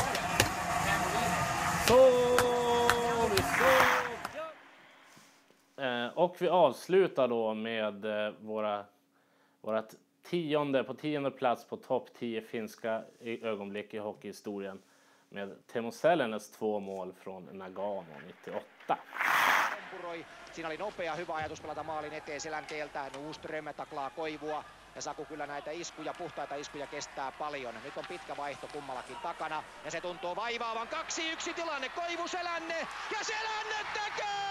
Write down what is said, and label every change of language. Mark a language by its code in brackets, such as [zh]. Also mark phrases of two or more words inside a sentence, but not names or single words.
[sv] Och vi avslutar då med vårat tionde plats på topp 10 finska ögonblick i hockeyhistorien med Teemu Selänes 2 mål från Nagano 98. [fi] Siinä oli nopea, hyvä ajatus pelata maalin eteen Selänteeltä. Nuuström taklaa Koivua ja Saku kyllä näitä iskuja, puhtaita iskuja kestää paljon. Nyt on pitkä vaihto kummallakin takana ja se tuntuu vaivaavan. 2-1 tilanne, Koivu Selänne ja Selänne tekee!